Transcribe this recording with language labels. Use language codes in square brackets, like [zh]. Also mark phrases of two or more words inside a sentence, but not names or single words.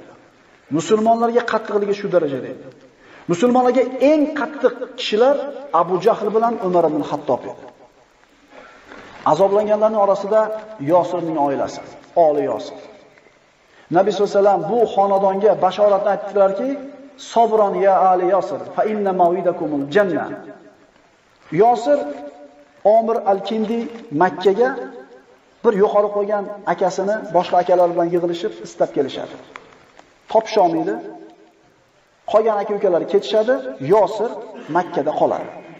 [uz] Musulmonlarga qattiqligi shu darajada edi. Musulmonlarga eng qattiq kishilar Abu Jahl bilan Umar ibn Hattob edi. Azoblanganlarning orasida Yosirning oilasi, oli Yosir. Nabiy [ar] صلى الله عليه وسلم [uz] bu xonadonga bashoratni aytdilarki, [ar] "صبرا يا آل ياسر فإن موعدكم الجنة." [uz] Yosir Omir al-Kindi Makkaga bir yo'qolib qolgan akasini boshqa akalar bilan yig'ilishib istab kelishadi. Topsholmaydi. Qolgan aka-ukalari ketishadi, Yosir Makkada qoladi.